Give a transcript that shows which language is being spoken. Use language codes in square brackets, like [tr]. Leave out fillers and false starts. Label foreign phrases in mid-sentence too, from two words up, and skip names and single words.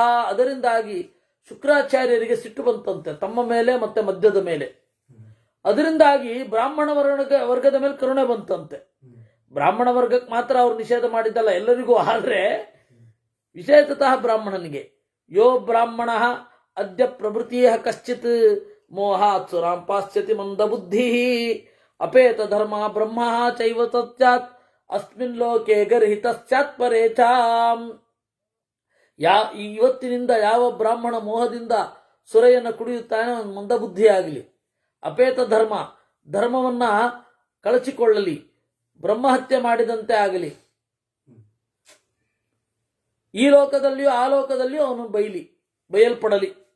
[kn] ಅದರಿಂದಾಗಿ ಶುಕ್ರಾಚಾರ್ಯರಿಗೆ ಸಿಟ್ಟು ಬಂತಂತೆ ತಮ್ಮ ಮೇಲೆ ಮತ್ತೆ ಮದ್ಯದ ಮೇಲೆ. ಅದರಿಂದಾಗಿ ಬ್ರಾಹ್ಮಣ ವರ್ಗದ ಮೇಲೆ ಕರುಣೆ ಬಂತಂತೆ. ಬ್ರಾಹ್ಮಣ ವರ್ಗಕ್ಕೆ ಮಾತ್ರ ಅವ್ರು ನಿಷೇಧ ಮಾಡಿದ್ದಲ್ಲ, ಎಲ್ಲರಿಗೂ. ಆದ್ರೆ ವಿಶೇಷತಃ ಬ್ರಾಹ್ಮಣನಿಗೆ. [sa] ಯೋ ಬ್ರಾಹ್ಮಣ ಅದ್ಯ ಪ್ರಭೃತಿಯ ಕಶ್ಚಿತ್ ಮೋಹಾತ್ ಸುರಾಂ ಪಾಸ್ಯತಿ ಮಂದ ಬುದ್ಧಿ ಅಪೇತ ಧರ್ಮ ಬ್ರಹ್ಮ ಚೈವ ಸತ್ಯಾತ್ ಅಸ್ಮಿನ್ ಲೋಕೆ ಗರ್ಹಿತ ಸ್ಯಾತ್ ಪರೇಚಾಂ. [kn] ಇವತ್ತಿನಿಂದ ಯಾವ ಬ್ರಾಹ್ಮಣ ಮೋಹದಿಂದ ಸುರೆಯನ್ನು ಕುಡಿಯುತ್ತಾನೆ ಅವನು ಮಂದಬುದ್ಧಿ ಆಗಲಿ. ಅಪೇತ ಧರ್ಮವನ್ನ ಕಳಚಿಕೊಳ್ಳಲಿ, ಬ್ರಹ್ಮಹತ್ಯೆ ಮಾಡಿದಂತೆ ಆಗಲಿ. ಈ ಲೋಕದಲ್ಲಿಯೂ ಆ ಲೋಕದಲ್ಲಿಯೂ ಅವನು ಬಯಲ್ಪಡಲಿ.